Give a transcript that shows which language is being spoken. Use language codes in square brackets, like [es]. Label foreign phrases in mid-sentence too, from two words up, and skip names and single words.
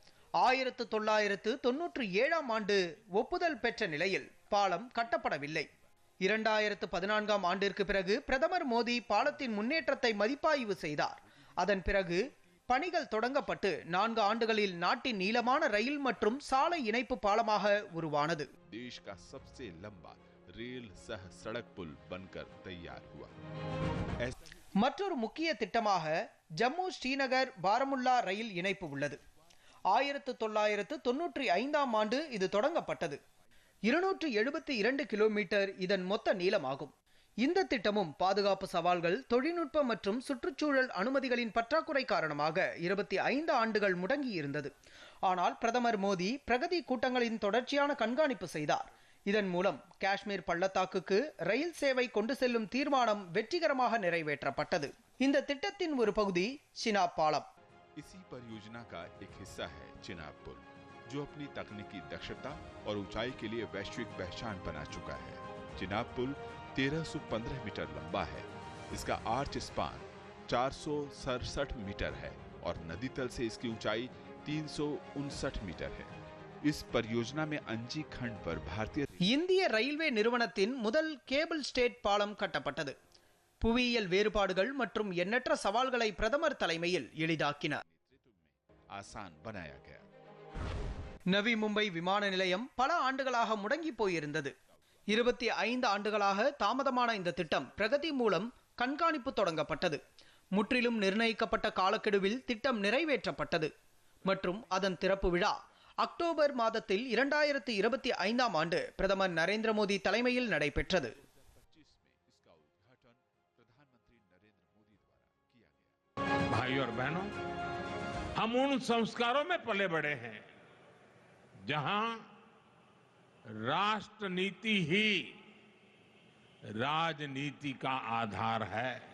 [ta] 1997ஆம் ஆண்டு ஒப்புதல் பெற்ற நிலையில் பாலம் கட்டப்படவில்லை. 2014ஆம் ஆண்டிற்கு பிறகு பிரதமர் மோடி பாலத்தின் முன்னேற்றத்தை மதிப்பாய்வு செய்தார். அதன் பிறகு பணிகள் தொடங்கப்பட்டு 4 ஆண்டுகளில் நாட்டின் நீளமான ரயில் மற்றும் சாலை இணைப்பு பாலமாக உருவானது. [hi] देश का सबसे लंबा रेल सह सड़क पुल बनकर तैयार हुआ. [ta] மற்றொரு முக்கிய திட்டமாக ஜம்மு ஸ்ரீநகர் பாரமுல்லா ரயில் இணைப்பு உள்ளது. 1995ஆம் ஆண்டு இது தொடங்கப்பட்டது. 272 கிலோமீட்டர் இதன் மொத்த நீளமாகும். இந்த திட்டமும் பாதுகாப்பு சவால்கள், தொழில்நுட்ப மற்றும் சுற்றுச்சூழல் அனுமதிகளின் பற்றாக்குறை காரணமாக 25 ஆண்டுகள் முடங்கியிருந்தது. ஆனால் பிரதமர் மோடி பிரகதி கூட்டங்களின் தொடர்ச்சியான கண்காணிப்பு செய்தார். இதன் மூலம் காஷ்மீர் பள்ளத்தாக்குக்கு ரயில் சேவை கொண்டு செல்லும் தீர்மானம் வெற்றிகரமாக நிறைவேற்றப்பட்டது. இந்த திட்டத்தின் ஒரு பகுதி சினாப் பாலம். [hi] इसी परियोजना का एक हिस्सा है चिनाब पुल, जो अपनी तकनीकी दक्षता और ऊंचाई के लिए वैश्विक पहचान बना चुका है। चिनाब पुल 1315 मीटर लंबा है। इसका आर्च स्पान 467 मीटर है और नदी तल से इसकी ऊंचाई 359 मीटर है। इस परियोजना में अंजी खंड पर भारतीय [ta] இந்திய ரயில்வே நிறுவனத்தின் முதல் கேபிள் ஸ்டேட் பாலம் கட்டப்பட்டது. புவியியல் வேறுபாடுகள் மற்றும் எண்ணற்ற சவால்களை பிரதமர் தலைமையில் எளிதாக்கினார். [hi] आसान बनाया गया। [ta] நவி மும்பை விமான நிலையம் பல ஆண்டுகளாக முடங்கி போயிருந்தது. 25 ஆண்டுகளாக தாமதமான இந்த திட்டம் பிரகதி மூலம் கண்காணிப்பு தொடங்கப்பட்டது. முற்றிலும் நிர்ணயிக்கப்பட்ட காலக்கெடுவில் திட்டம் நிறைவேற்றப்பட்டது மற்றும் அதன் திறப்பு விழா அக்டோபர் மாதத்தில் 2025ஆம் ஆண்டு பிரதமர் நரேந்திர மோடி தலைமையில் நடைபெற்றது. [hi] भाई और बहनों, हम उन संस्कारों में पले बड़े हैं जहां राष्ट्र नीति ही राजनीति का आधार है।